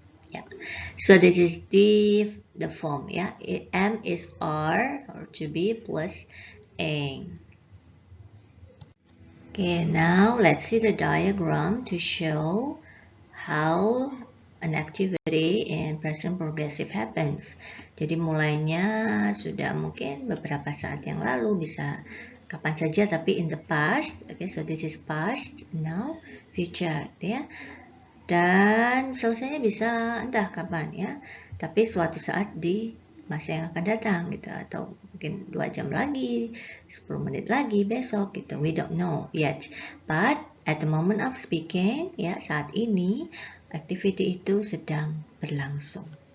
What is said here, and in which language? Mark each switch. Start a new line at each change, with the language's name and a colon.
English: Yeah. So this is the form. Yeah. Am is are or to be plus ing. Okay, now let's see the diagram to show how an activity in present progressive happens.
Indonesian: Jadi mulainya sudah mungkin beberapa saat yang lalu, bisa kapan saja tapi
English: in the past. Okay, so this is past, now, future, ya.
Indonesian: Dan selesainya bisa entah kapan ya, tapi suatu saat di masa yang akan datang gitu, atau mungkin 2 jam lagi, 10 menit lagi, besok gitu,
English: we don't know yet, but at the moment of speaking,
Indonesian: ya, saat ini activity itu sedang berlangsung.